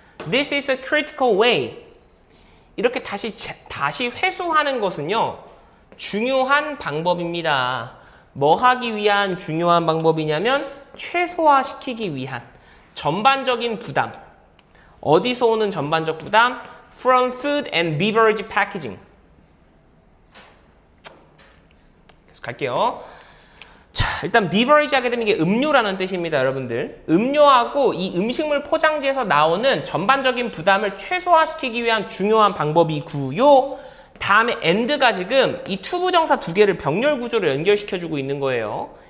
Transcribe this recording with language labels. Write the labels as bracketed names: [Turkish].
[English] This is a critical way. [Korean] 이렇게 다시 회수하는 것은요. 중요한 방법입니다. 뭐 하기 위한 중요한 방법이냐면 최소화시키기 위한 전반적인 부담. 어디서 오는 전반적 부담? [English] From food and beverage packaging. [Korean] 계속 갈게요. 자, 일단 beverage 하게 되면 이게 음료라는 뜻입니다, 여러분들. 음료하고 이 음식물 포장지에서 나오는 전반적인 부담을 최소화시키기 위한 중요한 방법이고요. 다음에 and가 지금 이 투부정사 두 개를 병렬 구조로 연결시켜주고 있는 거예요.